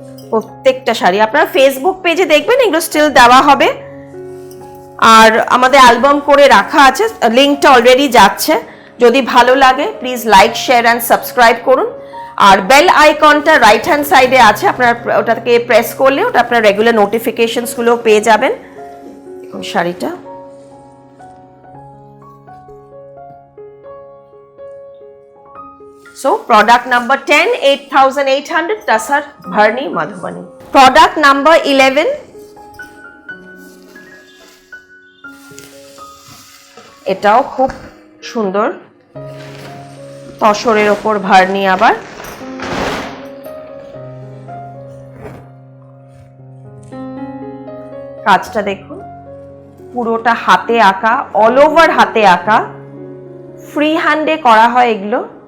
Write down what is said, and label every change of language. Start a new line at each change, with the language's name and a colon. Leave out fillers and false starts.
Bangla: প্রত্যেকটা শাড়ি আপনারা ফেসবুক পেজে দেখবেন, এগুলো স্টিল দেওয়া হবে, আর আমাদের অ্যালবাম করে রাখা আছে, লিঙ্কটা অলরেডি যাচ্ছে। যদি ভালো লাগে please like, share and subscribe করুন, আর বেল আইকনটা রাইট হ্যান্ড সাইডে আছে, আপনারা ওটাকে প্রেস করলে ওটা আপনার রেগুলার নোটিফিকেশনসগুলো পেয়ে যাবেন। এখন শাড়িটা
English: So product number 10, 8800 Tassar Bharni Madhubani. Product number 11,
Bangla: এটাও খুব সুন্দর, তসরের ওপর ভার্নি, আবার কাজটা দেখুন, পুরোটা হাতে আঁকা, অল ওভার হাতে আঁকা, ফ্রি হ্যান্ডে করা হয় এগুলো।